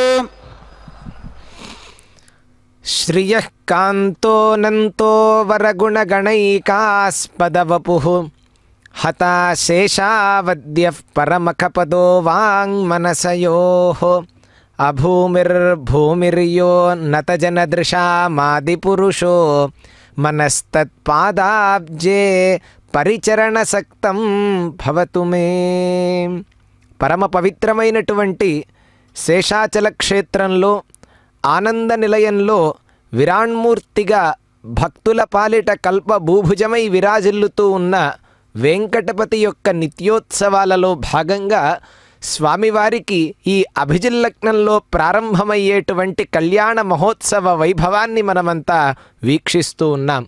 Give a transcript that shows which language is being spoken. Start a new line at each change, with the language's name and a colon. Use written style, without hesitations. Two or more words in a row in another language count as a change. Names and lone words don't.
Sanskrit: श्रियः कान्तो नन्तो वरगुणगणैकास्पदवपुः हता शेषावद्यः परमखपदो वाङ्मनसयोः अभूमिर्भूमिर्यो नतजनदृशामादिपुरुषो मनस्तत्पादाब्जे परिचरणसक्तं भवतु मे.
Telugu: పరమ పవిత్రమైనటువంటి శేషాచల క్షేత్రంలో ఆనంద నిలయంలో విరాణ్మూర్తిగా భక్తుల పాలిట కల్ప భూభుజమై విరాజిల్లుతూ ఉన్న వెంకటపతి యొక్క నిత్యోత్సవాలలో భాగంగా స్వామివారికి ఈ అభిజిల్లగ్నంలో ప్రారంభమయ్యేటువంటి కళ్యాణ మహోత్సవ వైభవాన్ని మనమంతా వీక్షిస్తూ ఉన్నాం.